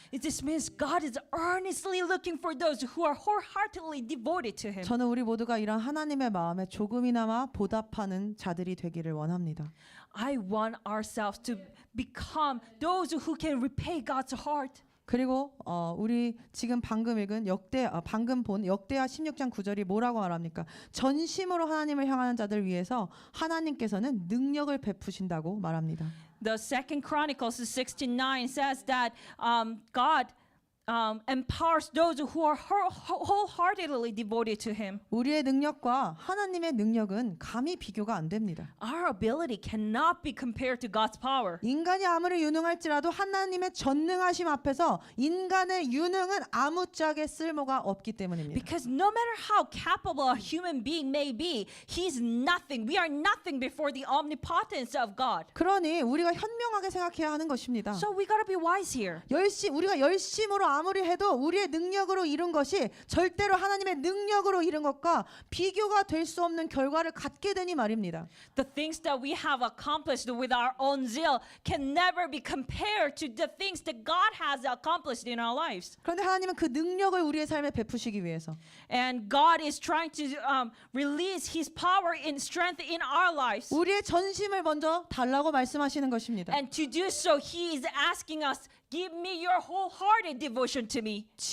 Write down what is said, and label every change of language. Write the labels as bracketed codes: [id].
[en] This means God is earnestly looking for those who are wholeheartedly devoted to Him. [ko] 저는 우리 모두가 이런 하나님의 마음에 조금이나마 보답하는 자들이 되기를 원합니다. [en] I want ourselves to become those who can repay God's heart. [ko] 그리고 우리 지금 방금 읽은 방금 본 역대하 16장 9절이 뭐라고 말합니까? 전심으로 하나님을 향하는 자들 위해서 하나님께서는 능력을 베푸신다고 말합니다. [en] The Second Chronicles 16:9 says that God empowers those who are wholeheartedly devoted to Him. [ko] 우리의 능력과 하나님의 능력은 감히 비교가 안 됩니다. [en] Our ability cannot be compared to God's power. [ko] 인간이 아무리 유능할지라도 하나님의 전능하심 앞에서 인간의 유능은 아무짝에 쓸모가 없기 때문입니다. [en] Because no matter how capable a human being may be, He's nothing. We are nothing before the omnipotence of God. [ko] 그러니 우리가 현명하게 생각해야 하는 것입니다. [en] So we gotta be wise here. [ko] 우리가 열심으로 아무리 해도 우리의 능력으로 이룬 것이 절대로 하나님의 능력으로 이룬 것과 비교가 될 수 없는 결과를 갖게 되니 말입니다. [en] The things that we have accomplished with our own zeal can never be compared to the things that God has accomplished in our lives. [ko] 그런데 하나님은 그 능력을 우리의 삶에 베푸시기 위해서 [en] And God is trying to release His power and strength in our lives. [ko] 우리의 전심을 먼저 달라고 말씀하시는 것입니다. [en] And to do so, He is asking us, give me your wholehearted devotion to me.